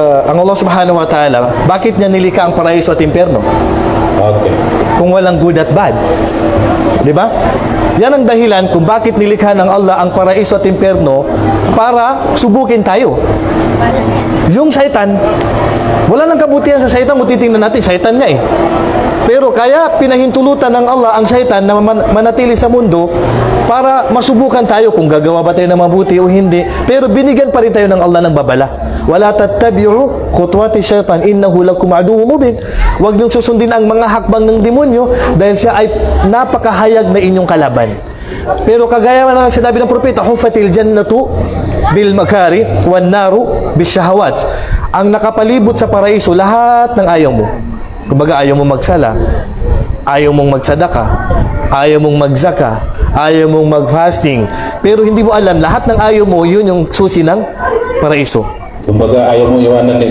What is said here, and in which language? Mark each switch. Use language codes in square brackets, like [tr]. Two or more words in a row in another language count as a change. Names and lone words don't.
[tl] ang Allah [ar] سبحانه وتعالى, [tl] bakit niya nilikha ang paraiso at impyerno? Okay. Kung walang good at bad. Di ba? Yan ang dahilan kung bakit nilikha ng Allah ang paraiso at impyerno, para subukin tayo. Yung Satan, wala nang kabutihan sa Satan, titingnan natin, Satan nga eh. Pero kaya pinahintulutan ng Allah ang Satan na manatili sa mundo para masubukan tayo kung gagawa ba tayo ng mabuti o hindi. Pero binigyan pa rin tayo ng Allah ng babala. [ar] ولا تتبعوا خطوات الشيطان إنه لكم عدو مبين. [tl] Huwag niyong susundin ang mga hakbang ng demonyo dahil siya ay napakahayag na inyong kalaban. Pero kagaya ng sinabi ng propeta, [ar] حفت الجنة بالمكاره والنار بالشهوات. [tl] Ang nakapalibot sa paraiso, lahat ng ayaw mo. Kumbaga, ayaw mong magsala, ayaw mong magsadaka, ayaw mong magzaka, ayaw mong mag-fasting. Pero hindi mo alam, lahat ng ayaw mo, yun yung susi ng paraiso. Kumbaga, ayaw mong iwanan din.